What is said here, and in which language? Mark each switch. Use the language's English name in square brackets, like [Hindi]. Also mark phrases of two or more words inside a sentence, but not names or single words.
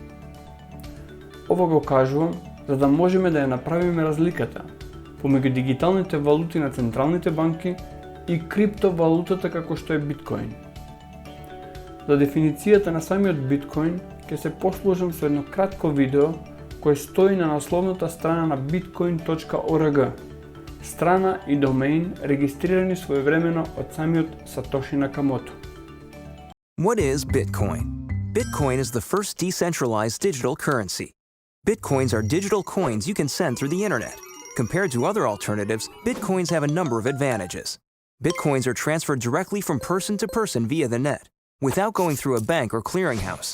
[Macedonian] Ова го кажувам за да можеме да ја направиме разликата помеѓу дигиталните валути на централните банки и криптовалутата како што е биткоин. За дефиницијата на самиот биткоин ќе се послужам со едно кратко видео кое стои на насловната страна на bitcoin.org, страна и домеин регистрирани своевремено од самиот Сатоши Накамото. [English] What is Bitcoin? Bitcoin is the first decentralized digital currency. Bitcoins are digital coins you can send through the internet. Compared to other alternatives, Bitcoins have a number of advantages. Bitcoins are transferred directly from person to person via the net, without going through a bank or clearinghouse.